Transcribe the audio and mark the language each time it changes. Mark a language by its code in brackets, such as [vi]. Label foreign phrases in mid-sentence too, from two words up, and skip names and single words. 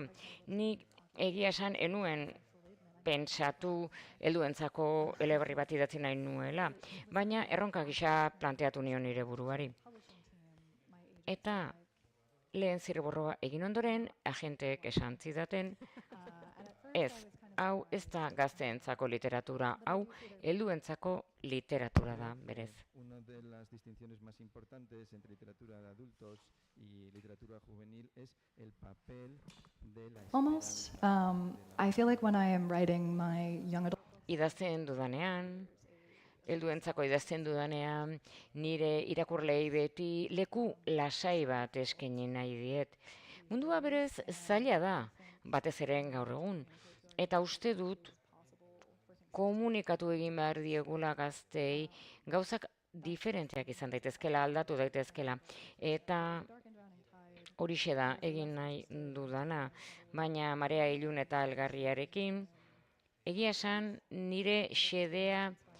[eu] Nik egia esan enuen pentsatu helduentzako eleberri bat idatzi nahi nuela, baina erronka gisa planteatu nion nire buruari. Eta lehen zirriborroa egin ondoren, agenteek esan zidaten, ez, hau ez da gazteentzako literatura, hau helduentzako literatura da, berez. [es] Una de las distinciones más importantes entre literatura de adultos y literatura juvenil es el papel de la [en] Almost. I feel like when I am writing my young adult [eu] Idazten dudanean, helduentzako idazten dudanean, nire irakurlei beti leku lasai bat eskaini nahi diet. Mundua berez zaila da, batez ere gaur egun, eta uste dut komunikatu egin behar diegula gaztei, gauzak diferenteak izan daitezkela, aldatu daitezkela, eta horixe da egin nahi dudana, baina Marea ilun eta hilgarriarekin, egia esan nire xedea